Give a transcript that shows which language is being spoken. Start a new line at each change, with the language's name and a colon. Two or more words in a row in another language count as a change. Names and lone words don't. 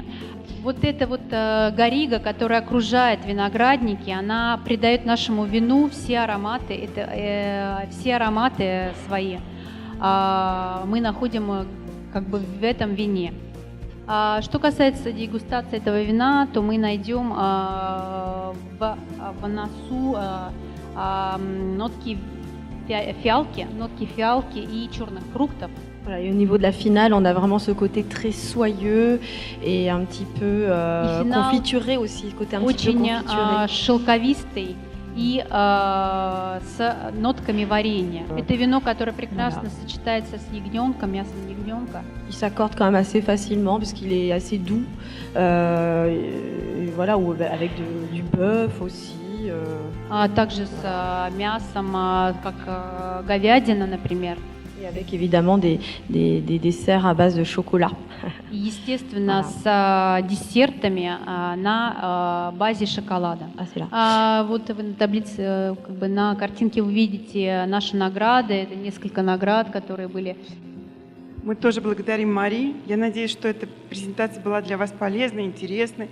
Russian: Вот эта вот гарига, которая окружает виноградники, она придает нашему вину все ароматы, все ароматы свои мы находим как бы в этом вине. Что касается дегустации этого вина, то мы найдем в носу нотки фиалки и черных фруктов.
French: Voilà, et au niveau de la finale, on a vraiment ce côté très soyeux et un petit peu confituré aussi, côté un petit peu
Russian: очень
French: confituré.
Russian: Шелковистый и с нотками варенья. Это вино, которое прекрасно сочетается с ягненком, мясом ягненка.
French: Il s'accorde quand même assez facilement puisqu'il est assez doux, et voilà, ou avec du bœuf aussi.
Russian: Также с мясом, как говядина, например.
French: Et avec évidemment des desserts à base de chocolat.
Russian: Естественно, с десертами на базе шоколада. Вот в таблице, как бы на картинке вы видите наши награды. Это несколько наград, которые были. Мы тоже благодарим Мари. Я надеюсь, что эта презентация была для вас полезной, интересной.